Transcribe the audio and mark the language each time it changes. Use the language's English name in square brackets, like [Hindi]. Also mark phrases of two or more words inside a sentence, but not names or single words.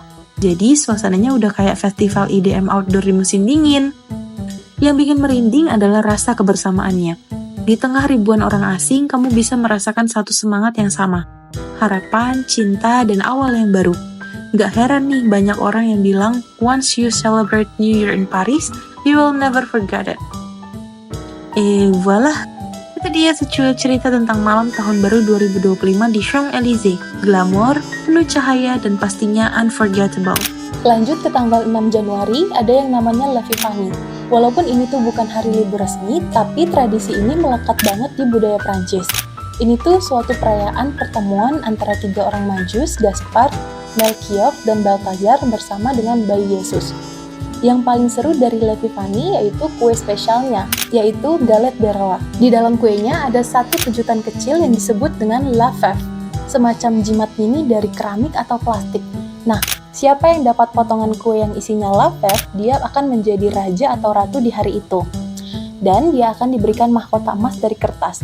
[Indonesian] Jadi, suasananya udah kayak festival EDM outdoor di musim dingin. Yang bikin merinding adalah rasa kebersamaannya. Di tengah ribuan orang asing, kamu bisa merasakan satu semangat yang sama. Harapan, cinta, dan awal yang baru. Gak heran nih banyak orang yang bilang, [English] once you celebrate New Year in Paris, you will never forget it. [Indonesian] Voila, itu dia secuil cerita tentang malam tahun baru 2025 di Champs-Élysées. Glamour, penuh cahaya, dan pastinya unforgettable. Lanjut ke tanggal 6 Januari, ada yang namanya La Vivanie. Walaupun ini tuh bukan hari libur resmi, tapi tradisi ini melekat banget di budaya Prancis. Ini tuh suatu perayaan pertemuan antara 3 orang majus, Gaspard, Melchior, dan Balthazar bersama dengan bayi Yesus. Yang paling seru dari La Vivanie yaitu kue spesialnya, yaitu [French] galette de roi. [Indonesian] Di dalam kuenya ada satu kejutan kecil yang disebut dengan [French] la fève, [Indonesian] semacam jimat mini dari keramik atau plastik. Nah, siapa yang dapat potongan kue yang isinya [French] la fève, [Indonesian] dia akan menjadi raja atau ratu di hari itu. Dan dia akan diberikan mahkota emas dari kertas.